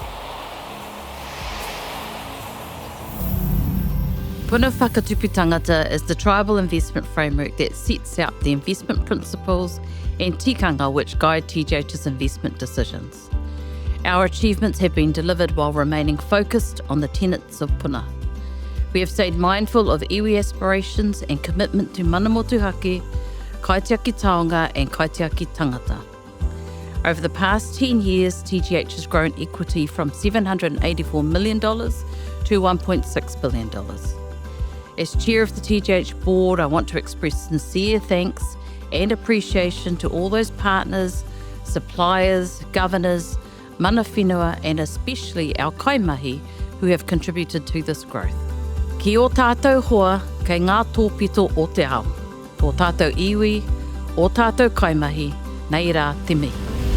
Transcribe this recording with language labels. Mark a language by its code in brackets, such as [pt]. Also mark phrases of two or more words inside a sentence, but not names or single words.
[en] Puna Whakatupu Tangata is the tribal investment framework that sets out the investment principles and tikanga which guide TGH's investment decisions. Our achievements have been delivered while remaining focused on the tenets of puna. We have stayed mindful of iwi aspirations and commitment to [mi] mana motuhake, kaitiaki taonga [en] and [mi] kaitiaki tangata. [en] Over the past 10 years, TGH has grown equity from $784 million to $1.6 billion. As chair of the TGH board, I want to express sincere thanks and appreciation to all those partners, suppliers, governors, [mi] mana whenua, [en] and especially our kaimahi who have contributed to this growth. [mi] Ki o tātou hoa, kei ngā tōpito o te ao. Tō tātou iwi, o tātou kaimahi, nei rā te mihi.